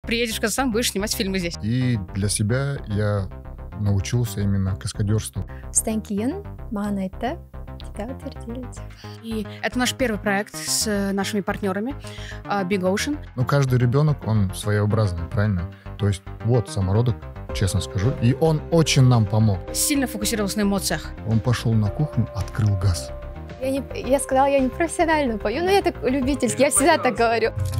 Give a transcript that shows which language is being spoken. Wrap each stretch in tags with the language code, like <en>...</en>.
<ru>приедешь в Казахстан, будешь снимать фильмы здесь. И для себя я научился именно каскадерству.</ru> <kk>Содан кейін маған айтты,</kk> <ru>тебя утвердили. И это наш первый проект с нашими партнерами Big Ocean. Но каждый ребенок, он своеобразный, правильно? То есть вот самородок, честно скажу, и он очень нам помог. Сильно фокусировался на эмоциях. Он пошел на кухню, открыл газ. Я сказала, я не профессионально пою, но я так любительски, я всегда так говорю.</ru>